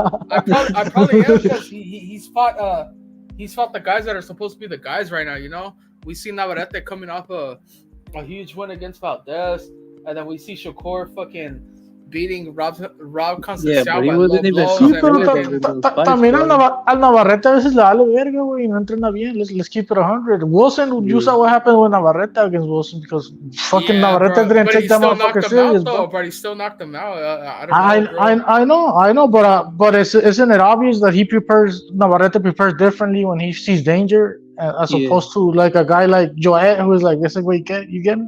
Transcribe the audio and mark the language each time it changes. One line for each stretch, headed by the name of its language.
English: I probably am because he's fought the guys that are supposed to be the guys right now. You know, we see Navarrete coming off a huge win against Valdez, and then we see Shakur fucking beating Rob Concepcion. Yeah, but he wasn't even
Spanish: también al Navarrete a veces le vale verga, güey, no entrena bien.
English: Let's keep it 100. Wilson, you saw what happened with Navarrete against Wilson because fucking Navarrete didn't take that motherfucker serious, bro. But he still knocked him out. I know, but isn't it obvious that Navarrete prepares differently when he sees danger? As opposed to like a guy like Joet who is like, this is what you get?